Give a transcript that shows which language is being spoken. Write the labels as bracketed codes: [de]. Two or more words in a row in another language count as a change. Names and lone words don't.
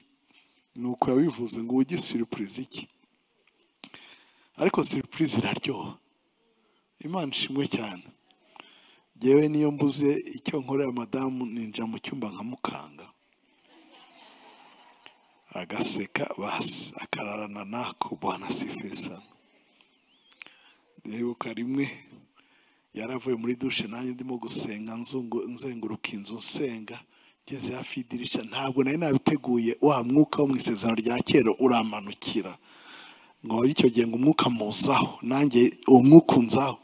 [rw] Nuko yabivuze ngo ubugi surprise iki? Ariko surprise iraryoha. Imana ishimwe cyane. Jewe niyo mbuze icyo nkorera madamu ninjira mu cyumba nkamukanga, agaseka basi akararana nako. [sw] Bwana asifiwe sana. [rw] Ndibuka rimwe yaravuye muri dushe, nanjye ndimo gusenga nzenguruka inzu nsenga, ngeze hafi y'idirisha, ntabwo nari nabiteguye, wa mwuka wo mu isezerano rya kera uramanukira. Ngo icyo gihe ngo umwuka muzaho, nanjye uwo mwuka unzaho.